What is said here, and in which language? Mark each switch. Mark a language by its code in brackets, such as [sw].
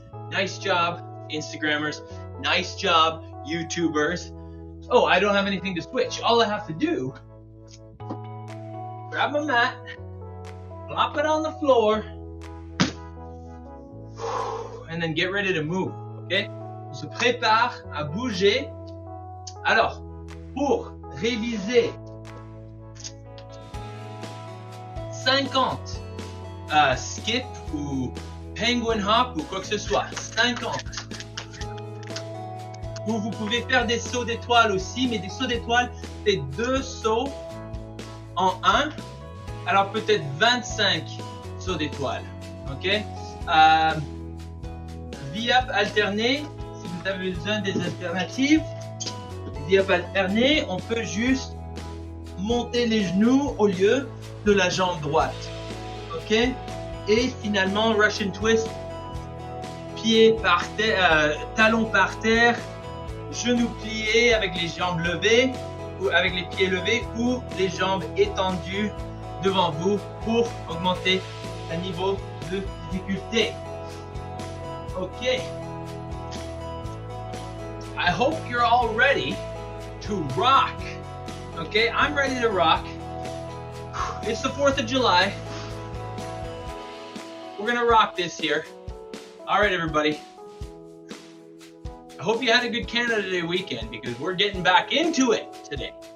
[en] Nice job, Instagrammers. Nice job, YouTubers. Oh, I don't have anything to switch. All I have to do, grab my mat, plop it on the floor, and then get ready to move. Okay? [fr] On se prépare à bouger. Alors, pour réviser 50 skip ou penguin hop ou quoi que ce soit, 50. Ou vous pouvez faire des sauts d'étoiles aussi, mais des sauts d'étoiles, c'est 2 sauts en 1. Alors peut-être 25 sauts d'étoiles. Ok? V-up alterné, si vous avez besoin des alternatives, V-up alterné, on peut juste monter les genoux au lieu de la jambe droite. Ok? Et finalement, Russian twist, pied par terre, talons par terre, genoux pliés avec les jambes levées ou avec les pieds levés ou les jambes étendues devant vous pour augmenter le niveau de difficulté. Ok. [en] I hope you're all ready to rock. Okay, I'm ready to rock. It's the 4th of July. We're gonna rock this here. All right, everybody. I hope you had a good Canada Day weekend because we're getting back into it today.